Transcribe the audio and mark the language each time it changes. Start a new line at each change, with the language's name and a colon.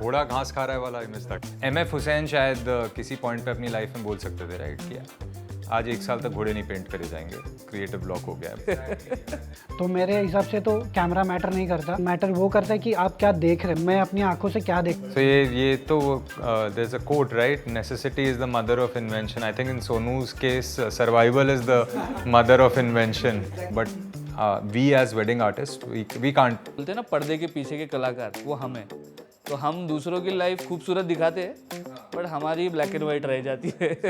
Hindi: घोड़ा घास खा रहा है वाला मिस तक. MF हुसैन शायद किसी पॉइंट पे अपनी लाइफ में बोल सकते थे, राइट? किया आज 1 साल तक घोड़े नहीं पेंट करे जाएंगे, क्रिएटिव ब्लॉक हो गया है. तो मेरे हिसाब से तो कैमरा मैटर नहीं करता. मैटर वो करता है कि आप क्या देख रहे हैं, मैं अपनी आंखों से क्या देख.
English: So
Hindi: ये तो
English: there's a quote, right? Necessity is the mother of invention. I think in Sonu's case, survival is the mother of invention. But we as wedding artists, we can't.
Hindi: बोलते हैं ना पर्दे के पीछे के कलाकार वो हम हैं. तो हम दूसरों की लाइफ खूबसूरत दिखाते हैं बट हमारी ब्लैक एंड वाइट रह जाती है.